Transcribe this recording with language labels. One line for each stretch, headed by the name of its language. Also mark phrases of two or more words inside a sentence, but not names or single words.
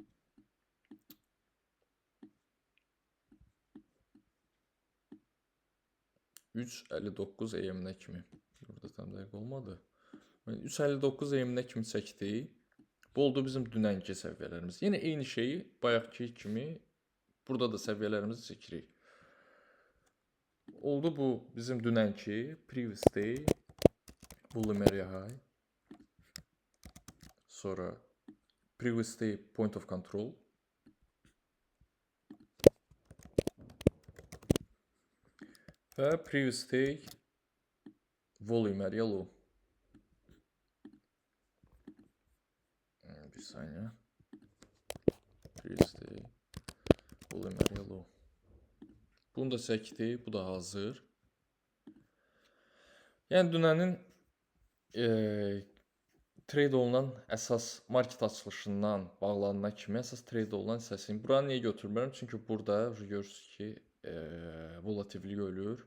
Azerbaijani: 3:59 AM-nə kimi. Burada tam dəqiq olmadı. 3:59 AM-nə kimi çəkdik. Bu oldu bizim dünənki səviyyələrimiz. Yenə eyni şeyi bayaqki kimi burada da səviyyələrimizi çəkirik. Oldu bu bizim dünənki
English: previous day volume area high. Sonra previous day point of control. Və previous day volume area low.
Azerbaijani: Bir saniye.
English: Previous day volume area low.
Azerbaijani: Bunu da çəkdik, bu da hazır. Yəni dünənin trade olunan əsas market açılışından bağlanana kimi əsas trade olunan hissəsini buranı niyə götürmürəm? Çünki burada görürsünüz ki, volatillik ölür.